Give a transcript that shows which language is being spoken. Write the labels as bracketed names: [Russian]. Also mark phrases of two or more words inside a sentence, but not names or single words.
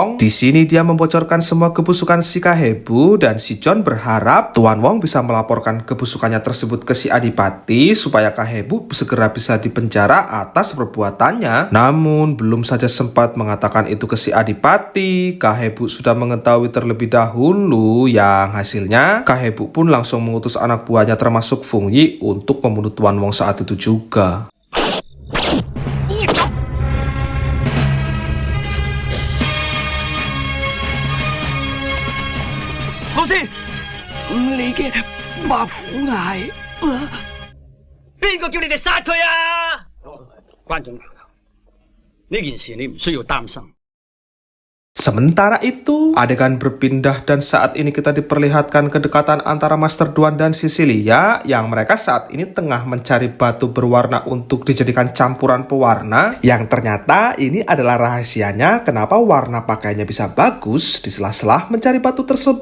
[Indonesian] Di sini dia membocorkan semua kebusukan si Kahebu dan si John berharap Tuan Wong bisa melaporkan kebusukannya tersebut ke si Adipati supaya Kahebu segera bisa dipenjara atas perbuatannya. Namun belum saja sempat mengatakan itu ke si Adipati, Kahebu sudah mengetahui terlebih dahulu yang hasilnya Kahebu pun langsung mengutus anak buahnya termasuk Fung Yi untuk membunuh Tuan Wong saat itu juga. [Cantonese] 老師，你嘅白虎牙，邊個叫你哋殺佢啊？關總，呢件事你唔需要擔心。 [Indonesian] Sementara itu, adegan berpindah dan saat ini kita diperlihatkan kedekatan antara Master Duan dan Cecilia yang mereka saat ini tengah mencari batu berwarna untuk dijadikan campuran pewarna yang ternyata ini adalah rahasianya kenapa warna pakaiannya bisa bagus di sela-sela mencari batu tersebut.